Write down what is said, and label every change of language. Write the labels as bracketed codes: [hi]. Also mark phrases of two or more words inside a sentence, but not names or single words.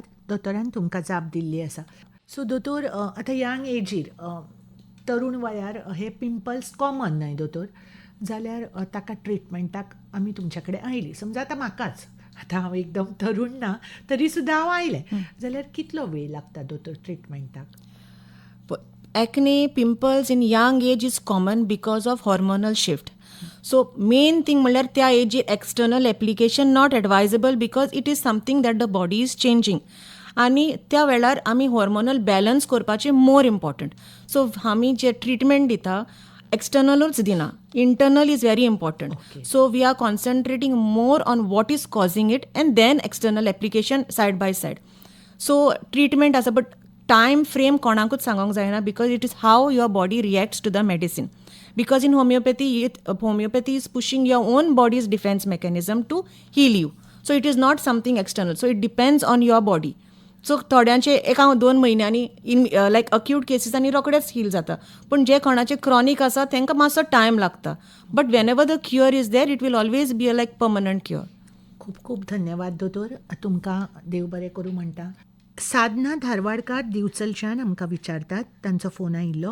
[kok] दोतोरान तुमकां जाप दिल्ली आसा. सो दोतोर, आतां [en] young age [kok] तरूण वयार हे [en] pimples common [kok] न्हय दोतोर, जाल्यार ताका ट्रिटमेंटाक आमी तुमचे कडेन आयली. समजा आतां म्हाकाच, आतां हांव एकदम तरूण ना तरी सुद्दां हांव आयलें, जाल्यार कितलो वेळ लागता दोतोर ट्रिटमेंटाक? [en] Acne, pimples in young age is common because of hormonal shift. So main thing [kok] म्हणल्यार त्या एजीर [en] external application not advisable because it is something that the body is changing. [kok] आनी त्या वेळार आमी [en] hormonal balance [kok] करपाचें [en] more important. [kok] सो आमी जे ट्रिटमेंट दिता एक्सटर्नलूच दिना, [en] internal is very important. so we are concentrating more on what is causing it and then external application side by side. so treatment आसा, but time frame [kok] कोणाकूच सांगूंक जायना [en] because it is how your body reacts to the medicine. Because in homeopathy is pushing your own body's defense mechanism to heal you. So it is not something external. So it depends on your body. [kok] So थोड्यांचे 1-2 म्हयन्यांनी लायक अक्यूट केसीसांनी रोखडेच हील जाता, पूण जे कोणाचे क्रॉनिक आसा तांकां मातसो टायम लागता. [en] but whenever the cure is there, it will always be a like permanent cure. [kok] खूब खूब धन्यवाद दोतोर. तुमकां देव बरें करूं म्हणटा. साधना धारवाडकार दिवचलच्यान आमकां विचारतात, तांचो फोन आयिल्लो.